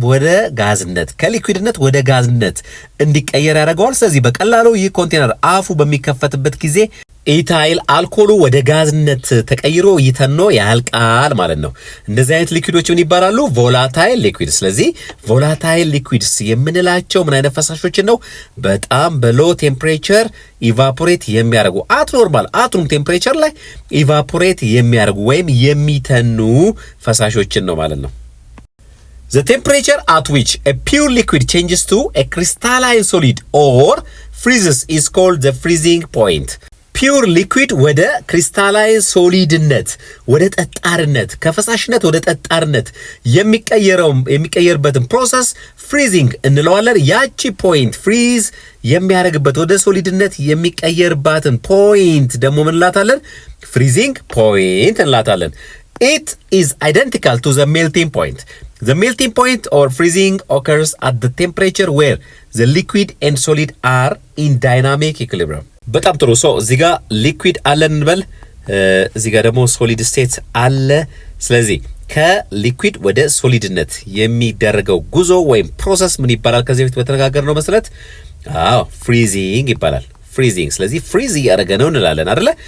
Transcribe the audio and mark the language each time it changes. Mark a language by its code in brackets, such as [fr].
[am] ወደ ጋዝነት ከሊኩዊድነት ወደ ጋዝነት እንዲቀየር ያደርገዋል። ስለዚህ በቀላሉ ይህ ኮንቴነር አፉ በሚከፈትበት ጊዜ ኢታይል አልኮሉ ወደ ጋዝነት ተቀይሮ ይተኖ ያልቃል ማለት ነው። እንደዚህ አይነት ሊኩዊዶች ምን ይባላሉ? ቮላታይል ሊኩዊድ። ስለዚህ ቮላታይል ሊኩዊድስ የምንላቸው ምን አይነት ፈሳሾችን ነው? በጣም በሎ ቴምፕሬቸር ኢቫፖሬት የሚያደርጉ አት ኖርማል አቱም ቴምፕሬቸር ላይ ኢቫፖሬት የሚያደርጉ ወይም የሚተኑ ፈሳሾችን ነው ማለት ነው። [en] The temperature at which a pure liquid changes to a crystalline solid or freezes is called the freezing point. [am] ፒውር ሊኩዊድ ወደ ክሪስታላይን ሶሊድነት ወደ ጠጣርነት ከፈሳሽነት ወደ ጠጣርነት የሚቀየርበትን ፕሮሰስ ፍሪዚንግ እንለዋለን። ያቺ ፖይንት ፍሪዝ የሚያደርግበት ወደ ሶሊድነት የሚቀየርባትን ፖይንት ደግሞ ምን እንላታለን? ፍሪዚንግ ፖይንት እንላታለን። [en] It is identical to the melting point. The melting point or freezing occurs at the temperature where the liquid and solid are in dynamic equilibrium. [am] በጣም ጥሩ። እዚህ ጋር ሊኩዊድ አለን እንበል፣ እዚህ ጋር ደግሞ ሶሊድ ስቴት አለ። ስለዚህ ከሊኩዊድ ወደ ሶሊድነት የሚደረገው ጉዞ ወይም ፕሮሰስ ምን ይባላል? ከዚህ በፊት በተነጋገርነው መሰረት ፍሪዚንግ ይባላል። ፍሪዚንግ። ስለዚህ ፍሪዝ እያደረገ ነው እንላለን አይደለ?